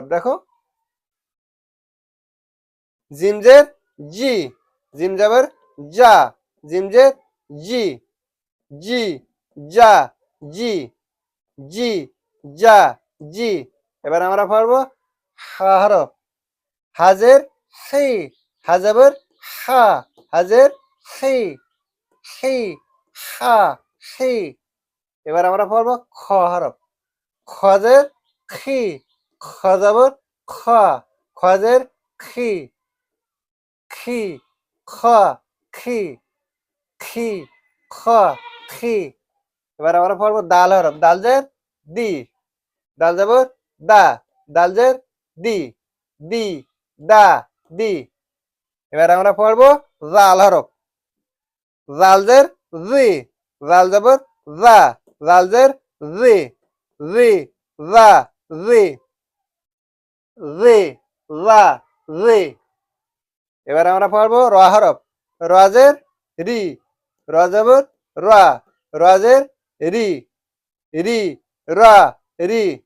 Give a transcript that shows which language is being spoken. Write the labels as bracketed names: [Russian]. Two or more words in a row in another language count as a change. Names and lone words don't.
[Bangla] দেখো, জিমজের জি, জিম জবর যা, জিমজের জি, জি যা, জি, জি যা, জি। এবার আমরা পড়ব হা হরফ। হাজের হি, হাজাবর হা, হাজের হি, হি হা, হি। এবার আমরা পড়ব খ হরফ। খজের খি, খজাবর খ, খজের খি, খি খ, খি, খি খ, খি। এবার আমরা পড়বো দাল হরফ। দালজের দি, দাল যাবর দা, দালজের দি, দি দা, দি। এবার আমরা পড়বো জাল হরফ। জালজের জি, জাল যাবর জা, জালজের জি, জি জা, জি, জি জা, জি। এবার আমরা পড়বো র হরফ। রজের রি, রজবর রা, রজের রি, রি রা, রি।